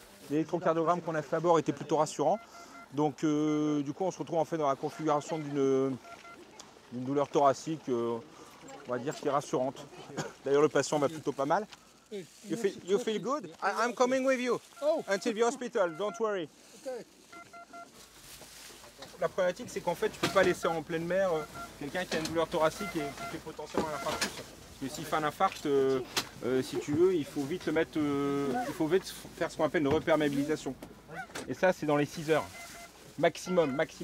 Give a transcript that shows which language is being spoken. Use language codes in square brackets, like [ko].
[fr] L'électrocardiogramme qu'on a fait à bord était plutôt rassurant. Donc du coup on se retrouve en fait dans la configuration d'une douleur thoracique, on va dire, qui est rassurante. D'ailleurs le patient va plutôt pas mal. [en] You feel good? I'm coming with you until the hospital, don't worry. [fr] La problématique c'est qu'en fait tu peux pas laisser en pleine mer quelqu'un qui a une douleur thoracique et qui fait potentiellement un infarctus. Parce que s'il fait un infarct, si tu veux, il faut vite le mettre, il faut vite faire ce qu'on appelle une reperméabilisation. Et ça c'est dans les 6 heures. Maximum.